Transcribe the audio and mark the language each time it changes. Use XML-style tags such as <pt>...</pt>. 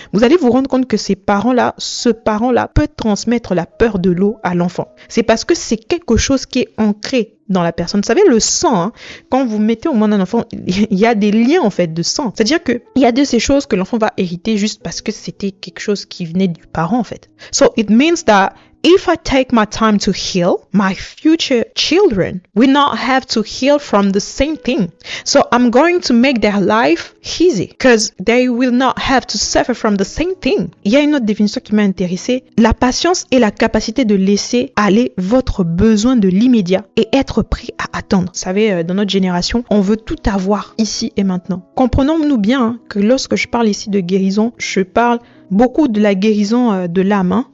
<fr>Vous allez vous rendre compte que ce parent-là peut transmettre la peur de l'eau à l'enfant. C'est parce que c'est quelque chose qui est ancré dans la personne. Vous savez, le sang, hein, quand vous mettez au monde d'un enfant, il y a des liens en fait de sang. C'est-à-dire que il y a de ces choses que l'enfant va hériter juste parce que c'était quelque chose qui venait du parent en fait.</fr> <en>So it means that if I take my time to heal, my future children will not have to heal from the same thing. So I'm going to make their life easy because they will not have to suffer from the same thing.</en> <fr>Il y a une autre définition qui m'a intéressée. La patience est la capacité de laisser aller votre besoin de l'immédiat et être prêt à attendre. Vous savez, dans notre génération, on veut tout avoir ici et maintenant. Comprenons-nous bien que lorsque je parle ici de guérison, je parle beaucoup de la guérison de l'âme. Hein.</fr>